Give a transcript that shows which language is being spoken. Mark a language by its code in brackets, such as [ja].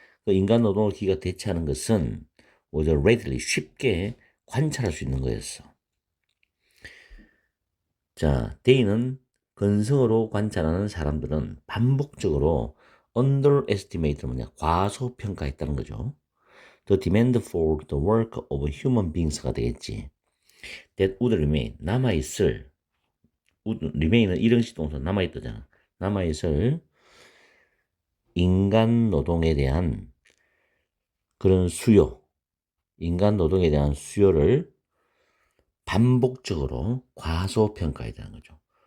[ko] 그 인간 노동을 기계가 대체하는 것은 오히려 readily 쉽게 관찰할 수 있는 거였어. 자, 데이는 근성으로 관찰하는 사람들은 반복적으로 underestimate는 뭐냐? 과소평가했다는 거죠. [en] The demand for the work of human beings가 [ko] 되겠지. [en] That would remain, [ko] 남아있을, remain은 일형식 동사 남아있다잖아. 남아있을 인간 노동에 대한 그런 수요, 인간 노동에 대한 수요를 반복적으로 과소평가했다는 거죠.